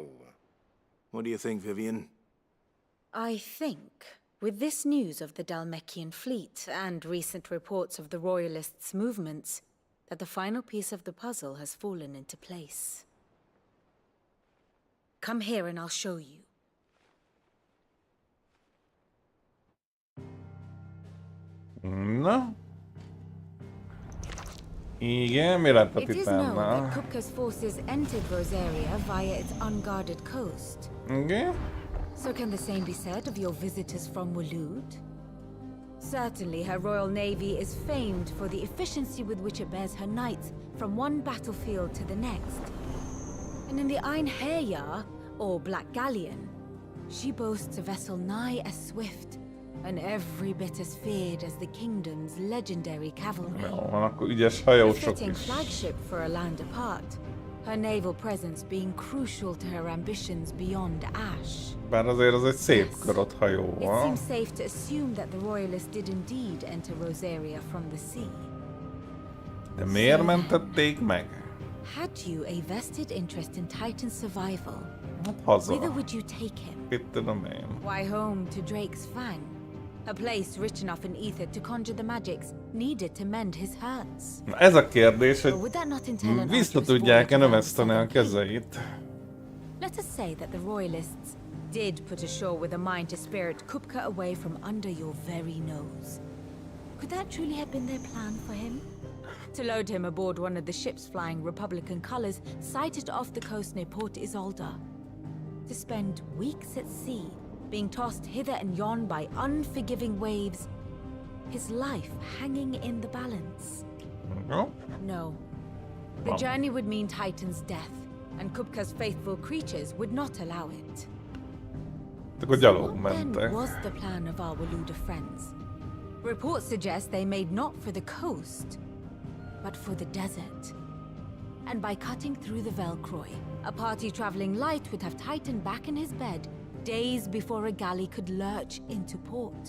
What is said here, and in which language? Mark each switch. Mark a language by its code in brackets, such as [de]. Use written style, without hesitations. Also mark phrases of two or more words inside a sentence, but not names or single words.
[en] What do you think, Vivian? I think, with this news of the Dalmekian fleet and recent reports of the Royalists' movements, that the final piece of the puzzle has fallen into place. Come here and I'll show you. [hu] Na? Igen, mi lett a [en] It is known [hu] titánnal? [en] that Kupka's forces entered Rosaria via its unguarded coast. [hu] Igen? [en] So can the same be said of your visitors from Waloed? Certainly her royal navy is famed for the efficiency with which it bears her knights from one battlefield to the next. And in the Einherjar, or Black Galleon, she boasts a vessel nigh as swift and every bit as feared as the kingdom's legendary cavalry. [hu] Jó, van, akkor ügyes A hajósok [en] fitting [hu] is. [en] flagship for a land apart, her naval presence being crucial to her ambitions beyond Ash. [hu] Bár azért az egy szép körött [en] It [hu] hajóval. [en] seems safe to assume that the Royalists did indeed enter Rosaria from the sea. [hu] De miért mentették meg? [en] Had you a vested interest in Titan's survival, [hu] Haza. [en] whither would you take him? [hu] Mit tudom én. [en] Why home to Drake's Fang? A place rich enough in ether to conjure the magics needed to mend his hurts. [hu] Na ez a kérdés, [en] Or would that not entail [hu] hogy [en] an [hu] vissza [en] arduous [hu] tudják-e [en] voyage around [hu] növeszteni a [en] Southern [hu] kezeit. [en] Let us say that the Royalists did put ashore with a mind to spirit Kupka away from under your very nose. Could that truly have been their plan for him? To load him aboard one of the ships flying Republican colors sighted off the coast near Port Isolde. To spend weeks at sea, being tossed hither and yon by unforgiving waves, his life hanging in the balance. No? No. The journey would mean Titan's death, and Kupka's faithful creatures would not allow it. [hu] Akkor gyalog [en] Then [hu] mentek. [en] was the plan of our Waluda friends. Reports suggest they made not for the coast, but for the desert. And by cutting through the Velcroy, a party traveling light would have Titan back in his bed days before a galley could lurch into port.